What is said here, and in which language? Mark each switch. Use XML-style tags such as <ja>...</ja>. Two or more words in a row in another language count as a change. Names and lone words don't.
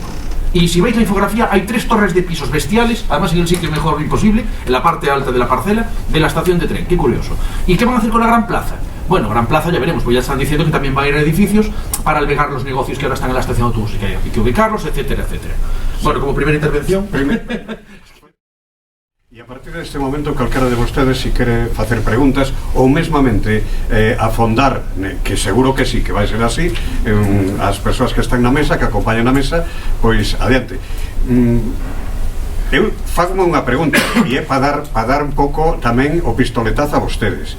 <es>Y si veis la infografía, hay 3 torres de pisos bestiales, además en el sitio mejor imposible, en la parte alta de la parcela de la estación de tren. Qué curioso. ¿Y qué van a hacer con la Gran Plaza? Bueno, Gran Plaza ya veremos, pues ya están diciendo que también va a ir a edificios para albergar los negocios que ahora están en la estación de autobús y que hay que ubicarlos, etcétera, etcétera. Bueno, como primera intervención...</es> <gl>E a partir deste momento, calquera de vostedes, se quere facer preguntas ou mesmamente afondar, que seguro que sí, que vai ser así, as persoas que están na mesa, que acompañan a mesa, pois adiante. Eu fagome unha pregunta e é para dar un pouco tamén o pistoletazo a vostedes.</gl>